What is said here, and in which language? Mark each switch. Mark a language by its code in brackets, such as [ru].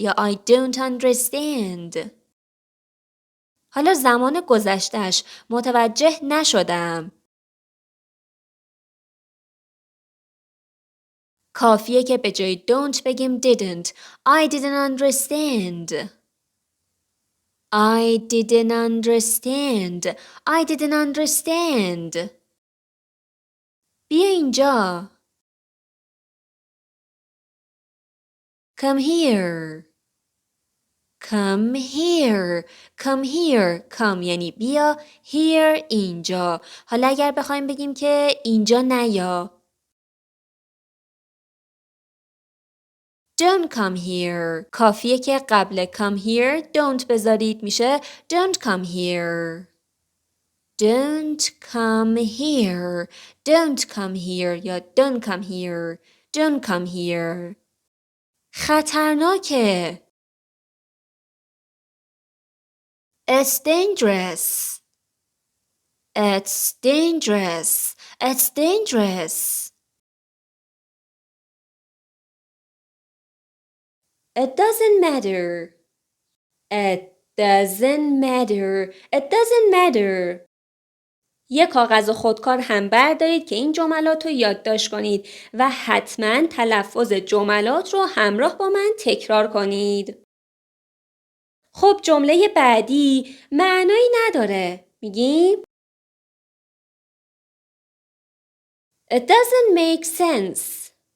[en] یا I don't understand. [fa] حالا زمان گذشتهش متوجه نشدم. کافیه که به جای don't بگیم didn't. [en] I didn't understand. I didn't understand. I didn't understand. [fa] بیا اینجا. [en] Come here. Come here. Come here. Come [fa] یعنی بیا. [en] Here [fa] اینجا. حالا اگر بخوایم بگیم که اینجا نیا. [en] Don't come here. [fa] کافیه که قبل [en] come here don't [fa] بذارید میشه [en] don't come here. Don't come here. Don't come here یا don't come here. Don't come here. [fa] خطرناکه. [en] It's dangerous. It's dangerous. It's dangerous. It doesn't matter. It doesn't matter. It doesn't matter. [fa] یک کاغذ خودکار هم بردارید که این جملات رو یادداشت کنید و حتما تلفظ جملات رو همراه با من تکرار کنید. خب جمله بعدی معنایی نداره. میگیم [en] It doesn't make sense.